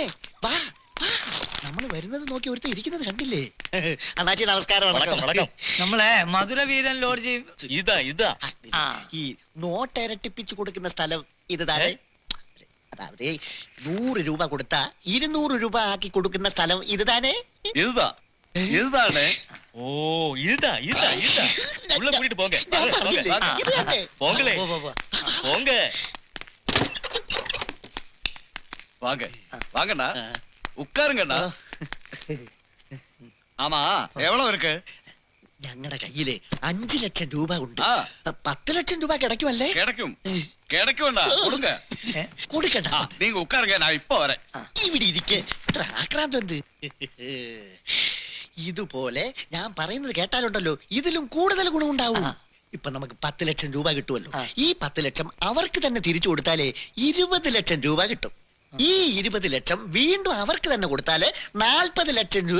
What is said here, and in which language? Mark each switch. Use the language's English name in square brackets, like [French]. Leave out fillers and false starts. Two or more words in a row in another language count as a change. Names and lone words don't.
[Malayalam] വാ നമ്മൾ വരുന്നത് നോക്കി ഒരുത്ത ഇരിക്കുന്നത് കണ്ടില്ലേ? അണ്ണാച്ചി നമസ്കാരം. നമ്മളെ മധുര വീരൻ ലോഡ്ജ് ഇതാ ഈ നോട്ട് ഇരട്ടിപ്പിച്ചു കൊടുക്കുന്ന സ്ഥലം ഇത് താഴെ. അതായത് 100 രൂപ കൊടുത്താ 200 രൂപ ആക്കി കൊടുക്കുന്ന സ്ഥലം ഇത് താനേ. [Tamil] இதுதானே ஓ இதுதா உள்ள கூட்டிட்டு போங்க போங்களே போங்க வாங்க வாங்கண்ணா உட்காருங்கண்ணா ஆமா எவ்வளவு இருக்கு? [Malayalam] ഞങ്ങളുടെ കയ്യില് 5 ലക്ഷം രൂപ ഉണ്ട്. 10 ലക്ഷം രൂപ കിടക്കുമല്ലേ? കിടക്കുണ്ടാ കൊടുക്ക കൊടുക്കണ്ട [Tamil] நீங்க உட்காருங்க நான் இப்ப வரேன். [Malayalam] ഇവിടെ ഇരിക്കെ ഇത്ര ആക്രാന്തം എന്ത്? ഇതുപോലെ ഞാൻ പറയുന്നത് കേട്ടാലുണ്ടല്ലോ ഇതിലും കൂടുതൽ ഗുണമുണ്ടാവും. ഇപ്പൊ നമുക്ക് 10 ലക്ഷം രൂപ കിട്ടുമല്ലോ. ഈ 10 ലക്ഷം അവർക്ക് തന്നെ തിരിച്ചു കൊടുത്താലേ 20 ലക്ഷം രൂപ കിട്ടും. ഈ 20 ലക്ഷം വീണ്ടും അവർക്ക് തന്നെ കൊടുത്താല് 40 ലക്ഷം രൂപ